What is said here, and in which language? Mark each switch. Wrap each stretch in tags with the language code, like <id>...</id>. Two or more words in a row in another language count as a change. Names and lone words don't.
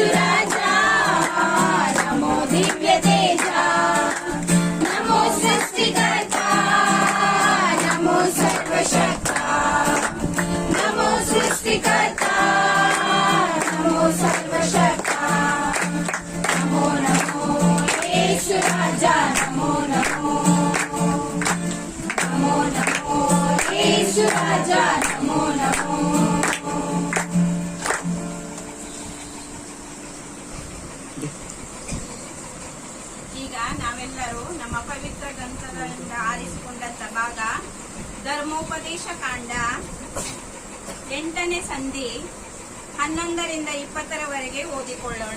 <hi>राजा नमो दिव्य तेजा नमो सृष्टिकर्ता नमो सर्वशक्ता नमो सृष्टिकर्ता नमो सर्वशक्ता नमो नमो येशु राजा नमो नमो नमो नमो येशु राजा नमो नमो</hi> <kn>ಈಗ ನಾವೆಲ್ಲರೂ ನಮ್ಮ ಪವಿತ್ರ ಗ್ರಂಥಗಳಿಂದ ಆರಿಸಿಕೊಂಡಂತ ಭಾಗ ಧರ್ಮೋಪದೇಶ ಕಾಂಡ 8ನೇ ಸಂಧಿ 11ರಿಂದ 20ರವರೆಗೆ ಓದಿಕೊಳ್ಳೋಣ.</kn>